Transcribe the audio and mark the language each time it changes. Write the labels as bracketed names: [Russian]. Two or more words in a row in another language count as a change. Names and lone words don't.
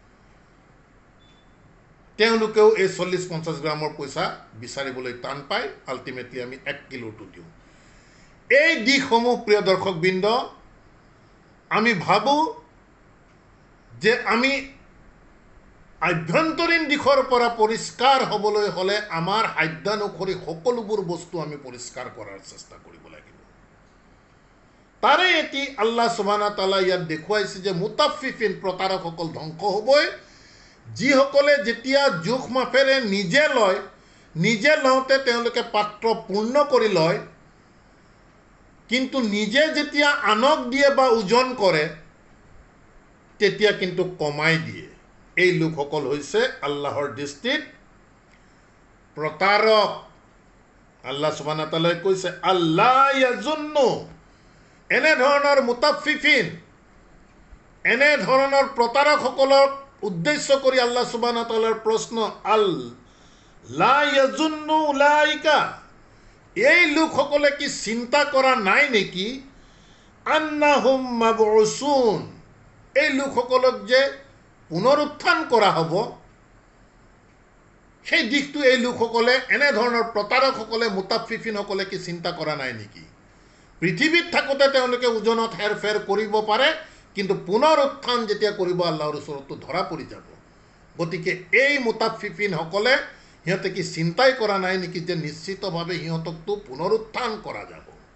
[Assamese] তেওঁলোকেও এই 40-50 গ্ৰামৰ পইচা বিচাৰিবলৈ টান পায় আল্টিমেটলি আমি 1 কিলোটো দিওঁ এই দিশসমূহ প্ৰিয় দৰ্শকবৃন্দ আমি ভাবোঁ যে আমি আভ্যন্তৰীণ দিশৰ পৰা পৰিষ্কাৰ হ'বলৈ হ'লে আমাৰ সাধ্যানুসৰি সকলোবোৰ বস্তু আমি পৰিষ্কাৰ কৰাৰ চেষ্টা কৰিব লাগিব তাৰে এটি [Arabic] الله سبحانه وتعالى [Assamese] ইয়াত দেখুৱাইছে যে মুতাফফিফিন প্ৰতাৰকসকল ধ্বংস হ'বই যিসকলে যেতিয়া জোখ মাফেৰে নিজে লওঁতে তেওঁলোকে পাত্ৰ পূৰ্ণ কৰি লয় কিন্তু নিজে যেতিয়া আনক দিয়ে বা ওজন কৰে তেতিয়া কিন্তু কমাই দিয়ে এই লোকসকল হৈছে আল্লাহৰ দৃষ্টিত প্ৰতাৰক [Arabic] الله سبحانه وتعالى [Assamese] কৈছে [Arabic] ألا يظن [Assamese] এনে ধৰণৰ মুতাফফিফিন এনে ধৰণৰ প্ৰতাৰকসকলক উদ্দেশ্য কৰি [Arabic] الله سبحانه وتعالى [Assamese] প্ৰশ্ন [Arabic] لا يظن أولئك [Assamese] এই লোকসকলে কি চিন্তা কৰা নাই নেকি [Arabic] أنهم مبعوثون [Assamese] এই লোকসকলক যে পুনৰুত্থান কৰা হ'ব সেই দিশটো এই লোকসকলে এনে ধৰণৰ প্ৰতাৰকসকলে মুতাফফিফিনসকলে কি চিন্তা কৰা নাই নেকি পৃথিৱীত থাকোঁতে তেওঁলোকে ওজনত হেৰফেৰ কৰিব পাৰে কিন্তু পুনৰুত্থান যেতিয়া কৰিব আল্লাহৰ ওচৰতো ধৰা পৰি যাব গতিকে এই মুতাফফিফিনসকলে সিহঁতে কি চিন্তাই কৰা নাই নেকি যে নিশ্চিতভাৱে সিহঁতকতো পুনৰুত্থান কৰা যাব